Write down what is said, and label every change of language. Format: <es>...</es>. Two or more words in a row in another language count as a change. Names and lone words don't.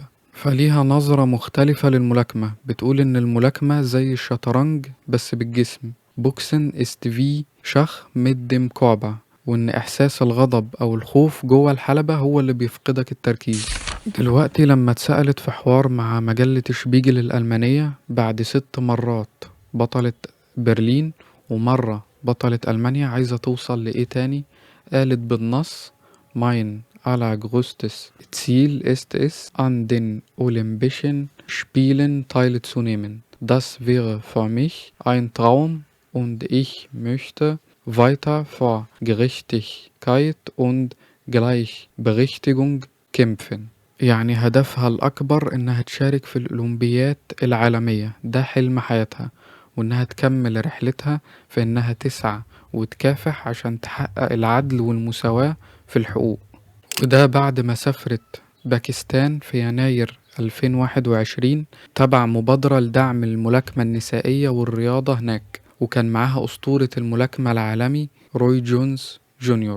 <ar>فليها نظرة مختلفة للملاكمة، بتقول إن الملاكمة زي الشطرنج بس بالجسم،</ar> <de>Boxen ist wie Schach mit dem Körper,</de> <ar>وإن إحساس الغضب أو الخوف جوه الحلبة هو اللي بيفقدك التركيز. دلوقتي لما اتسألت في حوار مع مجلة شبيجل الألمانية بعد 6 مرات بطلة برلين ومرة بطلة ألمانيا عايزة توصل لإيه تاني، قالت بالنص:</ar> <de>Mein allergrößtes Ziel ist es, an den Olympischen Spielen teilzunehmen. Das wäre für mich ein Traum und ich möchte weiter für Gerechtigkeit und Gleichberechtigung kämpfen.</de> <ar>يعني هدفها الأكبر إنها تشارك في الأولمبيات العالمية، ده حلم حياتها، وإنها تكمل رحلتها في إنها تسعى وتكافح عشان تحقق العدل والمساواة في الحقوق. وده بعد ما سافرت باكستان في يناير 2021 تبع مبادرة لدعم الملاكمة النسائية والرياضة هناك، وكان معاها أسطورة الملاكمة العالمي روي جونز جونيور.</ar>